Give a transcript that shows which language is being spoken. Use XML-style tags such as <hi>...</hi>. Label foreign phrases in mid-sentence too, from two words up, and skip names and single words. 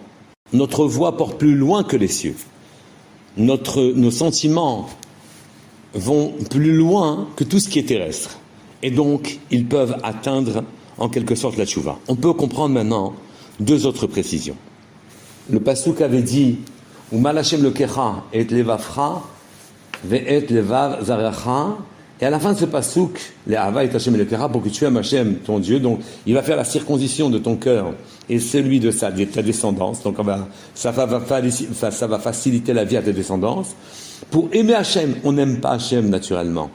<fr>Notre voix porte plus loin que les cieux. Nos sentiments vont plus loin que tout ce qui est terrestre. Et donc, ils peuvent atteindre en quelque sorte la tchouva. On peut comprendre maintenant deux autres précisions. Le pasuk avait dit «</fr> <he>ומל השם אלהיך את לבבך ואת לבב זרעך</he> <fr>» et à la fin de ce pasuk, «</fr> <he>לאהבה את השם אלהיך</he> <fr>» pour que tu aimes Hashem, ton Dieu, donc il va faire la circoncision de ton cœur et celui de ta descendance. Donc ça va faciliter la vie à ta descendance. Pour aimer Hachem, on n'aime pas Hachem naturellement.</fr>